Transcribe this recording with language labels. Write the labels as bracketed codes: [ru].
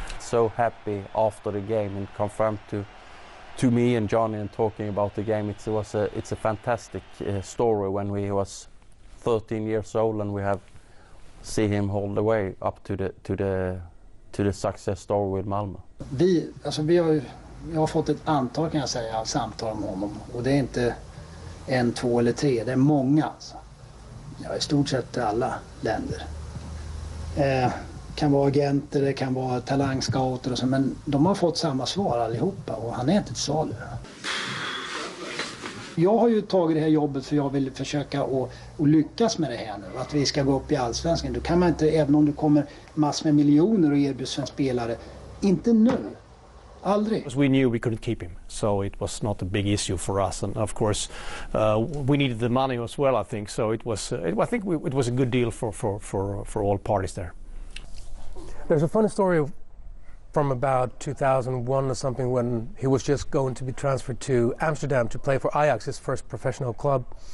[en] So happy after the game and confirmed to me and Johnny and talking about the game. It's a fantastic story when he was 13 years old, and we have see him all the way up to the success story with Malmö. [sv] Vi har ju Jag har fått ett antal, kan jag säga, samtal om honom. Och det är inte 1, 2 eller 3, det är många. Alltså. Ja, i stort sett alla länder. Kan vara agenter, det kan vara talangscouter och så, men de har fått samma svar allihopa och han är inte till salu. Jag har ju tagit det här jobbet för jag vill försöka att lyckas med det här nu. Att vi ska gå upp i allsvenskan. Då kan man inte, även om det kommer massor med miljoner och erbjuds en spelare, inte nu. Aldrig. [en] We knew we couldn't keep him, so it was not a big issue for us. And of course, we needed the money as well, I think. So it was, I think it was a good deal for all parties there. There's a funny story from about 2001 or something when he was just going to be transferred to Amsterdam to play for Ajax, his first professional club.